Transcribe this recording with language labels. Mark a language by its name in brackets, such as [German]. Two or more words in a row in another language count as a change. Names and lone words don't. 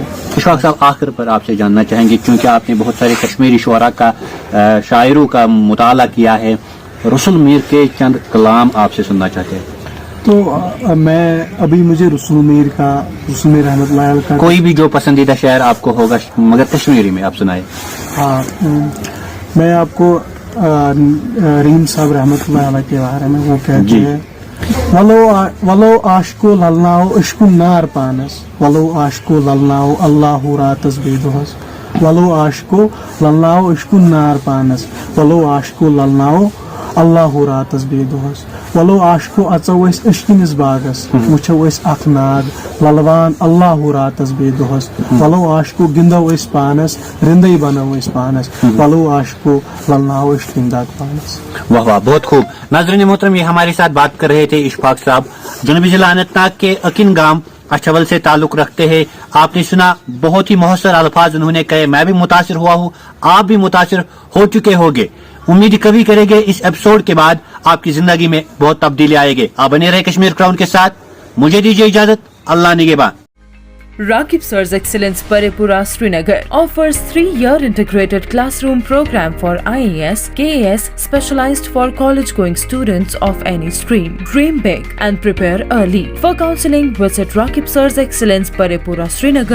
[Hindi] इशफाक साहब, आखिर पर आपसे जानना चाहेंगे, क्योंकि आपने बहुत सारे कश्मीरी शुअरा का शायरों का मुताला किया है, रसूल मीर के चंद कलाम आपसे सुनना चाहते हैं. तो मैं अभी मुझे रसूल मीर [Arabic] رحمة الله عليه [Hindi] का कोई भी जो पसंदीदा शायर आपको होगा, मगर कश्मीरी में आप सुनाए. हाँ, मैं आपको रहीम साहब [Arabic] رحمة الله عليه [Hindi] के बारे में वो कहते हैं, [Kashmiri] वलो आशको ललनाओ इश्कु नार पानस, वलो आशको ललनाओ अल्लाहु रातस बेदोहस, वलो आशको ललनाओ इश्कु नार पानस, वलो आशको ललनाओ अल्लाह रातस बे दोहस वलो आशको अचो अस अशकिनिस बागस वुचो अस अख नाग ललवान अल्लाह रातस बे दोहस वलो आशको गिंदो अस पानस रिंदई बनो अस पानस वलो आशको ललनाओ अस लिंदाग पानस। [Hindi] वाह वाह, बहुत खूब। नाज़रीन मोहतरम, ये हमारे साथ बात कर रहे थे इशफाक साहब, जनूबी जिला अनंतनाग के अकिन गांव अछवल से ताल्लुक रखते हैं। आपने सुना, बहुत ही मुहस्सर अल्फाज उन्होंने कहे। मैं भी मुतासिर हुआ हूँ, आप भी मुतासिर हो चुके होंगे। उम्मीद कभी करेंगे इस एपिसोड के बाद आपकी जिंदगी में बहुत तब्दीली आएगी। आप बने रहे कश्मीर क्राउन के साथ। मुझे दीजिए इजाजत, अल्लाह निगहबान। [English] Rakib Sir's Excellence Parepura Srinagar offers 3-year integrated classroom program for IAS, KAS specialized for college-going students of any stream. Dream big and prepare early. For counseling, visit Rakib Sir's Excellence Parepura Srinagar.